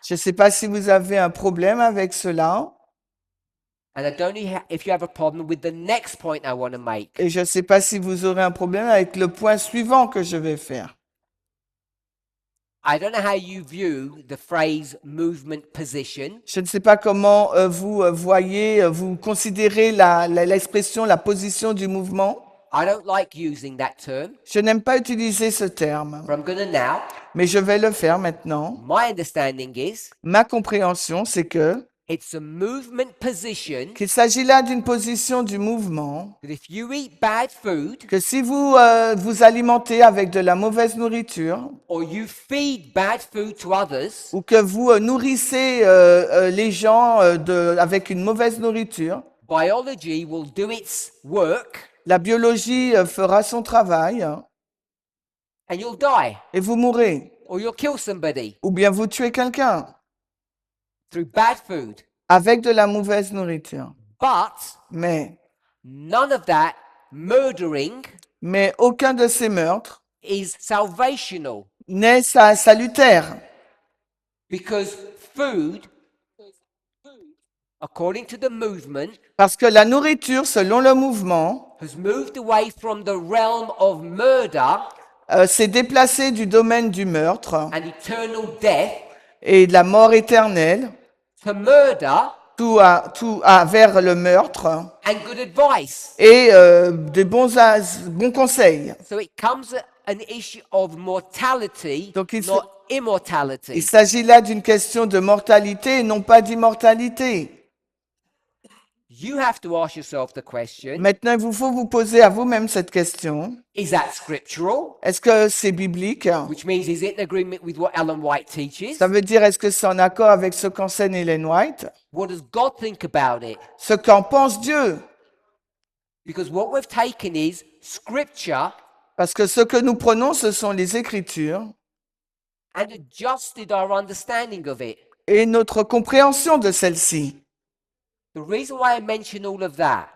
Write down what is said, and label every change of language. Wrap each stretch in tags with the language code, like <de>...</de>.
<fr>Je ne sais pas si vous avez un problème avec cela.</fr> <en>And I don't know if you have a problem with the next point I want to make.</en> <fr>Et je ne sais pas si vous aurez un problème avec le point suivant que je vais faire.</fr> <en>I don't know how you view the phrase movement position.</en> <fr>Je ne sais pas comment vous voyez, vous considérez l'expression, la position du mouvement.</fr> <en>I don't like using that term,</en> <fr>Je n'aime pas utiliser ce terme,</fr> <en>but I'm going to now.</en> <fr>mais je vais le faire maintenant.</fr> <en>My understanding is</en> <fr>Ma compréhension, c'est que</fr> <en>it's a movement position</en> <fr>qu'il s'agit là d'une position du mouvement,</fr> <en>that if you eat bad food</en> <fr>que si vous vous alimentez avec de la mauvaise nourriture</fr> <en>or you feed bad food to others,</en> <fr>ou que vous nourrissez les gens avec une mauvaise nourriture,</fr> <en>biology will do its work</en> <fr>la biologie fera son travail</fr> <en>and you'll die</en> <fr>et vous mourrez.</fr> <en>or you'll kill somebody</en> <fr>Ou bien vous tuez quelqu'un</fr> <en>through bad food.</en> <fr>avec de la mauvaise nourriture.</fr> <en>But</en> <fr>Mais</fr> <en>none of that murdering</en> <fr>aucun de ces meurtres</fr> <en>is salvational</en> <fr>n'est salutaire.</fr> <en>because food, according to the movement,</en> <fr>Parce que la nourriture, selon le mouvement,</fr> <en>has moved away from the realm of murder</en> <fr>s'est déplacée du domaine du meurtre</fr> <en>and eternal death</en> <fr>et de la mort éternelle</fr> <en>to murder</en> <fr>vers le meurtre</fr> <en>and good advice.</en> <fr>et des bons conseils.</fr> <en>So it comes an issue of mortality,</en> <fr>Donc</fr> <en>not immortality.</en> <fr>il s'agit là d'une question de mortalité et non pas d'immortalité.</fr> <en>You have to ask yourself the question,</en> <fr>Maintenant, il vous faut vous poser à vous-même cette question.</fr> <en>is that scriptural?</en> <fr>Est-ce que c'est biblique?</fr> <en>Which means, is it in agreement with what Ellen White teaches?</en> <fr>Ça veut dire, est-ce que c'est en accord avec ce qu'enseigne Ellen White?</fr> <en>What does God think about it?</en> <fr>Ce qu'en pense Dieu?</fr> <en>Because what we've taken is scripture</en> <fr>Parce que ce que nous prenons, ce sont les Écritures</fr> <en>and adjusted our understanding of it.</en> <fr>et notre compréhension de celle-ci.</fr> <en>The reason why I mention all of that</en>